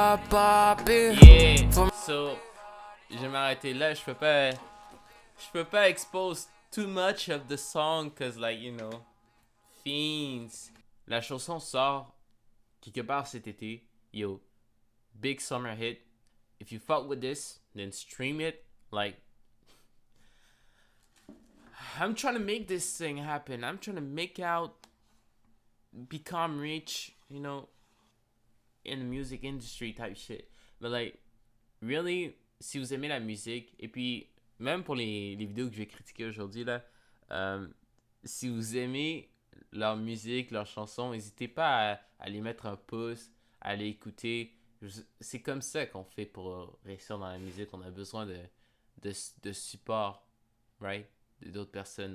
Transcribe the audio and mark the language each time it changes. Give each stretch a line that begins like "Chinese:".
English: Yeah. So,
French: je vais m'arrêter là. Je peux pas
English: expose too much of the song cause like you know, Fiends.
French: La chanson sort quelque part cet été.
English: Yo, big summer hit. If you fuck with this, then stream it. Like, I'm trying to make this thing happen. I'm trying to make out, become rich, you know, in the music industry type shit. But like, really,
French: si vous aimez la musique, et puis même pour les vidéos que je vais critiquer aujourd'hui là, si vous aimez leur musique, leurs chansons, n'hésitez pas à les mettre un pouce, à les écouter. C'est comme ça qu'on fait pour réussir dans la musique. On a besoin de support, right? D'autres personnes.